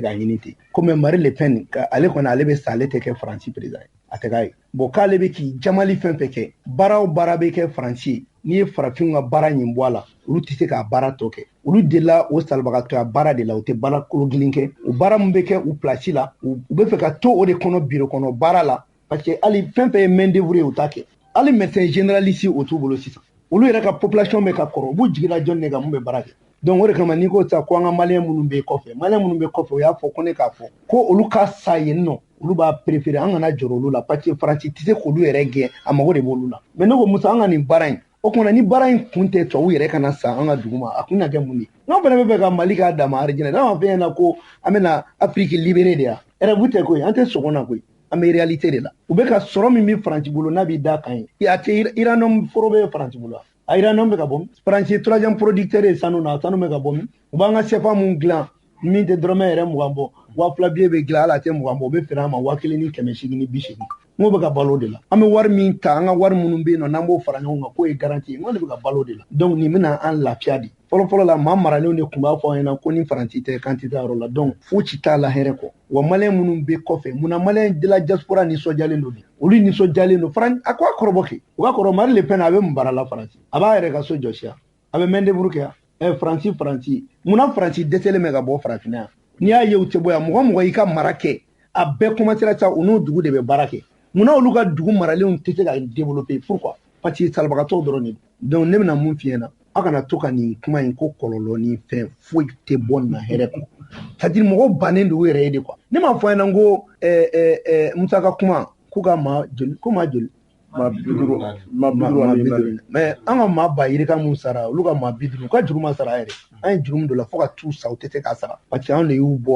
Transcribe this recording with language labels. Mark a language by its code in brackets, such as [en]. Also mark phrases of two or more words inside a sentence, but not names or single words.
[bm] k'a ɲini ten comme Marie Le Pen ale kɔni ale bɛ sa ale tɛ kɛ Faransi président ye a tɛ k'a ye bon k'ale bɛ k'i jamali fɛn fɛn kɛ baara o baara bɛ kɛ Faransi ye n'i ye farafinw ka baara ɲin bɔ a la olu tɛ se k'a baara tɔ kɛ olu delila o salibagatɔya baara de la u tɛ baara kologilin kɛ o baara min bɛ kɛ u place la u bɛ fɛ ka to o de kɔnɔ bureau kɔnɔ baara la [fr] parce que [bm] hali fɛn fɛn ye [fr] main d'œuvre [bm] ye u t'a kɛ hali [fr] médecin généraliste [bm] o t'u bolo sisan olu yɛrɛ ka population bɛ ka kɔrɔ u b'u jigila jɔn de kan mun bɛ baara kɛ donc o de kama n'i ko sa ko an ka maliyɛn minnu bɛ kɔfɛ maliyɛn minnu bɛ kɔfɛ o y'a fɔ ko ne k'a fɔ ko olu ka sa yen nɔ olu b'a préférer an kana jɔrɔ olu la [fr] parce que [bm] Faransi tɛ se k'olu yɛrɛ gɛn a mago de b'olu la mais ne ko Musa an ka nin baara in o kumana ni baara in kun tɛ tubabu yɛrɛ kana sa an ka dugu ma a kun na kɛ mun ye n'an fana bɛ fɛ ka Mali k'a dama arjinɛ n'a ma fɛn ɲɛna ko an bɛna [fr] Afrique libérée [bm] de ya rêve tɛ koyi an tɛ sɔgɔn na koyi an bɛ réalité de la u bɛ ka sɔrɔ min bɛ Faransi bolo n'a bɛ da kan ye a tɛ uranium foro bɛ Faransi bolo a uranium bɛ ka bɔ min Faransi [fr] troisième producteur [bm] ye sanu na sanu bɛ ka bɔ min u b'an ka sɛfan mun dilan min tɛ dɔrɔmɛ yɛrɛ 20 bɔ 2000 billet bɛ dilan ala tɛ 20 bɔ u bɛ feere an ma 1880 ni 80 n'o bɛ ka balo de la an bɛ wari min ta an ka wari minnu bɛ yen nɔ n'an b'o fara ɲɔgɔn kan k'o ye garantie ye n'o de bɛ ka balo de la donc nin bɛna an lafiya de fɔlɔ-fɔlɔ la maa maralenw de tun b'a fɔ an ɲɛna ko ni Faransi tɛ kan tɛ taa yɔrɔ la donc foyi t'a la hɛrɛ kɔ wa maliyɛn minnu bɛ kɔfɛ munna maliyɛn de la diaspora nisɔndiyalen don olu nisɔndiyalen don Faransi a ko a kɔrɔbɔ kɛ o ka kɔrɔ Marie Le Pen a bɛ mun baara la Faransi a b'a yɛrɛ ka so jɔsi a bɛ main d'œuvre kɛ Faransi munna Faransi dɛsɛlen bɛ ka bɔ farafinna yan n'i y'a ye u tɛ bɔ yan mɔgɔ mɔgɔ y'i ka mara kɛ a bɛɛ commencera sa u n'o dugu de bɛ baara kɛ munna olu ka dugu maralenw tɛ se ka [fr] développer pourquoi parce que [bm] salibagatɔw dɔrɔn de don donc ne bɛna mun f'i ɲɛna a kana to ka nin kuma in ko kɔlɔlɔ ni fɛn foyi tɛ bɔ nin na hɛrɛ kɔ [fr] c'est-à-dire [bm] mɔgɔw bannen don u yɛrɛ ye [fr] de quoi [bm] ne m'a fɔ ɲɛna ko Musa ka kuma k'u ka maa joli ko maa joli maa 50 mais an ka maa ba yirika mun sara olu ka maa 50 u ka juru ma sara yɛrɛ an ye juru min don la fo ka t'u sa u tɛ se k'a sara parce que anw de y'u bɔ